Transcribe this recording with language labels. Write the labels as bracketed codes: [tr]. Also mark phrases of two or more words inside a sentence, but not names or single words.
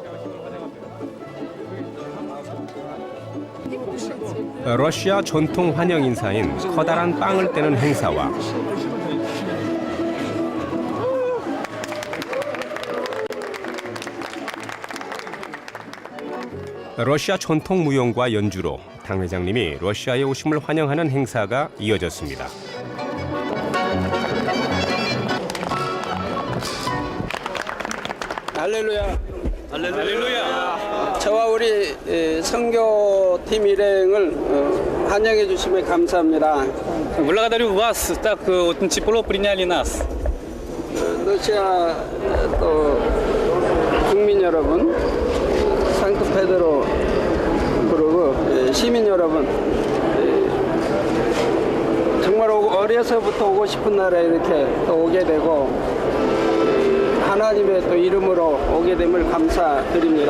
[ko] 러시아 전통 환영 인사인 커다란 빵을 떼는 행사와 러시아 전통 무용과 연주로 당 회장님이 러시아에 오심을 환영하는 행사가 이어졌습니다. 할렐루야. 할렐루야. 저와 우리 선교팀 일행을 환영해 주시면 감사합니다. [ru] Благодарю вас, так очень тепло приняли нас. [ko] 러시아 또 국민 여러분, 상트페테르부르크 시민 여러분, 정말 어려서부터 오고 싶은 나라에 이렇게 또 오게 되고 하나님의 또 이름으로 오게 됨을 감사드립니다.